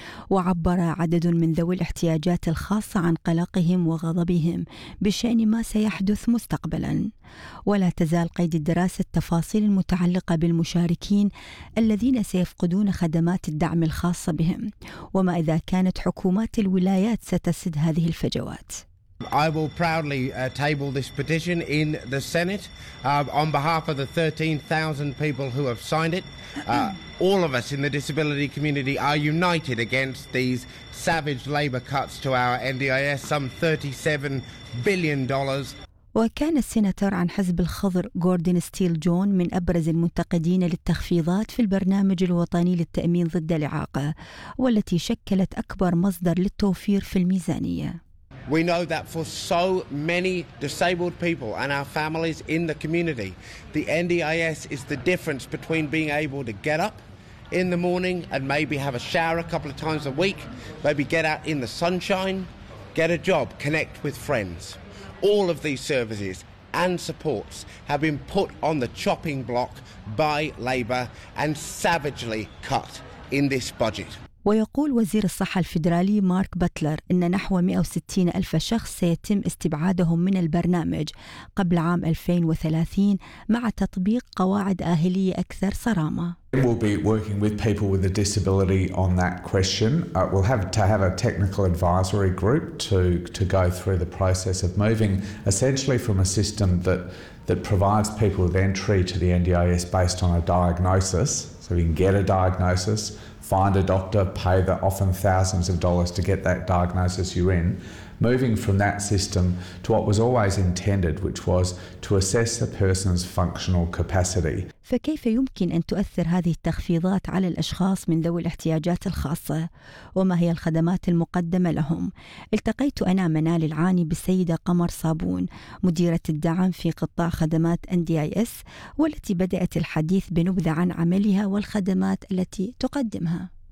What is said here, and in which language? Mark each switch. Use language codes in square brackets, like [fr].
[ar] وعبر عدد من ذوي الاحتياجات الخاصة عن قلقهم وغضبهم بشأن ما سيحدث مستقبلا. ولا تزال قيد الدراسة التفاصيل المتعلقة بالمشاركين الذين سيفقدون خدمات الدعم الخاصة بهم، وما إذا كانت حكومات الولايات ستسد هذه الفجوات. [en] I will proudly table this petition in the Senate on behalf of the 13,000 people who have signed it. All of us in the disability community are united against these savage labor cuts to our NDIS, some $37 billion. [ar] وكان السيناتور عن حزب الخضر جوردن ستيل جون من أبرز المنتقدين للتخفيضات في البرنامج الوطني للتأمين ضد الإعاقة والتي شكلت أكبر مصدر للتوفير في الميزانية. [en] We know that for so many disabled people and our families in the community, the NDIS is the difference between being able to get up in the morning and maybe have a shower a couple of times a week, maybe get out in the sunshine, get a job, connect with friends. All of these services and supports have been put on the chopping block by Labor and savagely cut in this budget. [ar] ويقول وزير الصحة الفيدرالي مارك باتلر إن نحو 160 ألف شخص سيتم استبعادهم من البرنامج قبل عام 2030 مع تطبيق قواعد آهلية أكثر صرامة. [en] We'll be working with people with a disability on that question. We'll have to have a technical advisory group to go through the process of moving essentially from a system that provides people with entry to the NDIS based on a diagnosis, so we can get a diagnosis find a doctor, pay the often thousands of dollars to get that diagnosis you're in, moving from that system to what was always intended, which was to assess a person's functional capacity. [ar] فكيف يمكن أن تؤثر هذه التخفيضات على الأشخاص من ذوي الاحتياجات الخاصة؟ وما هي الخدمات المقدمة لهم؟ التقيت أنا منال العاني بالسيدة قمر صابون مديرة الدعم في قطاع خدمات NDIS والتي بدأت الحديث بنبذة عن عملها والخدمات التي تقدمها.